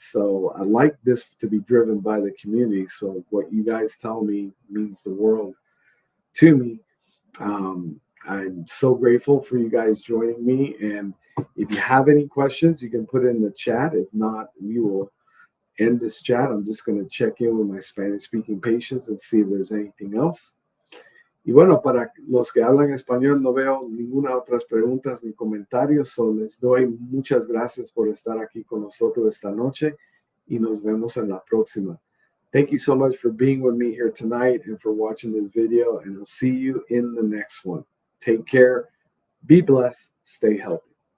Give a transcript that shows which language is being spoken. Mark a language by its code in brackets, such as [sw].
[en] So I like this to be driven by the community. So what you guys tell me means the world to me. I'm so grateful for you guys joining me. And if you have any questions, you can put it in the chat. If not, we will end this chat. I'm just going to check in with my Spanish-speaking patients and see if there's anything else. [es] Y bueno, para los que hablan español, no veo ninguna otras preguntas ni comentarios. So les doy muchas gracias por estar aquí con nosotros esta noche y nos vemos en la próxima. [en] Thank you so much for being with me here tonight and for watching this video, and I'll see you in the next one. Take care, be blessed, stay healthy.